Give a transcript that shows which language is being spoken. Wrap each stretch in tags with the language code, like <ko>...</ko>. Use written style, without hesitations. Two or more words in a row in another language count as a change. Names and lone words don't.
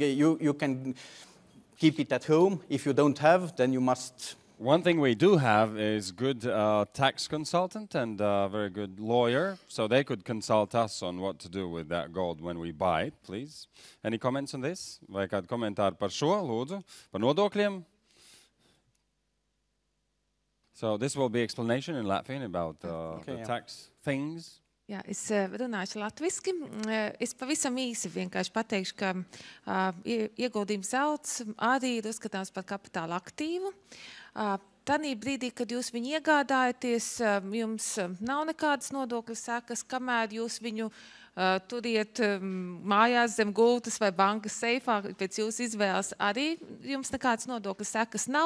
<en>You can keep it at home. If you don't have, then you must. One thing we do have is good tax consultant and a very good lawyer, so they could consult us on what to do with that gold when we buy it, please. Any comments on this?</en> <lv>Vai kādi komentāri par šo, lūdzu, par nodokļiem?</lv> <en>So this will be explanation in Latvian about the tax things.</en> <lv>Jā, es runāšu latviski. Es pavisam īsi vienkārši pateikšu, ka ieguldījums zelts arī ir uzskatāms par kapitāla aktīvu. Tanī brīdī, kad jūs viņu iegādājaties, jums nav nekādas nodokļu sekas, kamēr jūs viņu turiet mājās zem gultas vai bankas seifā, pēc jūsu izvēles arī jums nekādas nodokļu sekas nav.</lv>